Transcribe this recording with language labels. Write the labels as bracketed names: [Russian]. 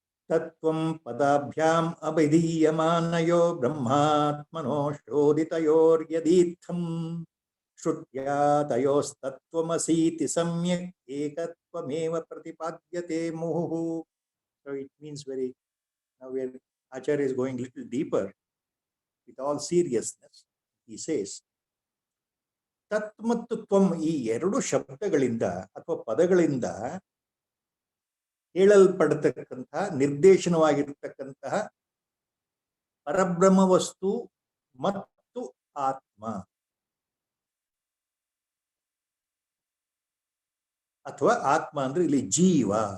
[Sanskrit] ತತ್ವಂ ಪದಾಭ್ಯಾಂ ಅಭಿಧೀಯಮಾನಯೋ ಬ್ರಹ್ಮಾತ್ಮನೋ ಶೋಧಿತಯೋರ್ಯದೀತ್ಥಂ ಶ್ರುತ್ಯಾ ತಯೋಸ್ತತ್ವಮಸೀತಿ ಸಮ್ಯಕ್ ಏಕತ್ವಮೇವ ಪ್ರತಿಪಾದ್ಯತೆ ಮುಹುಃ. [English] So it means now where Acharya is going little deeper with all seriousness. He says, [Kannada] ತತ್ ಮತ್ತು ತ್ವಂ ಈ ಎರಡು ಶಬ್ದಗಳಿಂದ ಅಥವಾ ಪದಗಳಿಂದ ಹೇಳಲ್ಪಡತಕ್ಕಂತಹ ನಿರ್ದೇಶನವಾಗಿರತಕ್ಕಂತಹ ಪರಬ್ರಹ್ಮ ವಸ್ತು ಮತ್ತು ಆತ್ಮ ಅಥವಾ ಆತ್ಮ ಅಂದ್ರೆ ಇಲ್ಲಿ ಜೀವ.